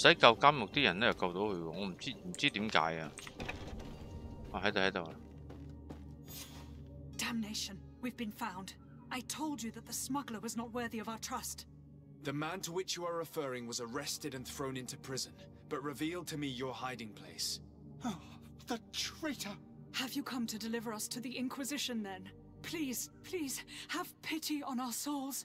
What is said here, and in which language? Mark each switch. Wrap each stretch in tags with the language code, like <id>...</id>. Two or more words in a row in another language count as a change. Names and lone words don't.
<yue>使救監獄啲人咧，又救到佢喎，我唔知點解啊！啊喺度啊</yue> <en>Damnation! We've been found. I told you that the smuggler was not worthy of our trust. The man to which you are referring was arrested and thrown into prison, but revealed to me your hiding place. Oh, the traitor! Have you come to deliver us to the Inquisition then? Please, please, have pity on our souls.</en>